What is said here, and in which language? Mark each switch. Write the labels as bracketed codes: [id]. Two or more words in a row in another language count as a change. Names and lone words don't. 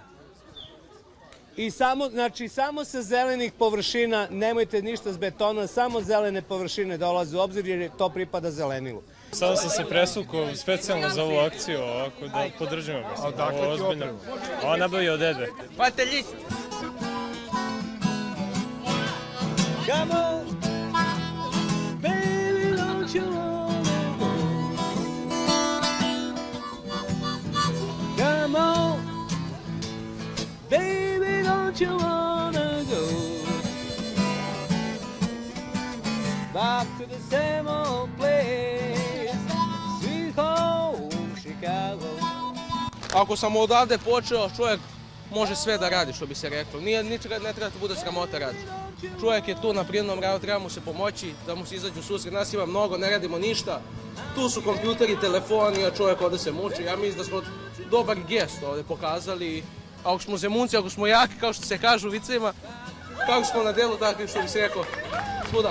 [sr] I samo sa zelenih površina, nemojte ništa s betona, samo zelene površine dolaze u obzir jer to pripada zelenilu. Sada sam se presukao specijalno za ovu akciju, ovako da podržimo ga. Ovo ozbiljno. Ovo nabavio od dede. Pate list! [en] Come on, baby, don't you wanna go? Come on, baby, don't you wanna go? Back to the same old place, sweet home Chicago. [sr] Ako sam odavde počeo, čovjek može sve da radi, što bi se reklo. Ničega ne treba da bude sramota radi. Čovjek je tu na prirodnom radu, treba mu se pomoći, da mu se izađu susret. Nas ima mnogo, ne radimo ništa. Tu su kompjuteri, telefoni, a čovjek ovdje se muči. Ja mislim da smo dobar gest ovdje pokazali. Ako smo zemunci, ako smo jaki, kao što se kažu u vicima, kako smo na delu, tako što bi se rekao, svuda.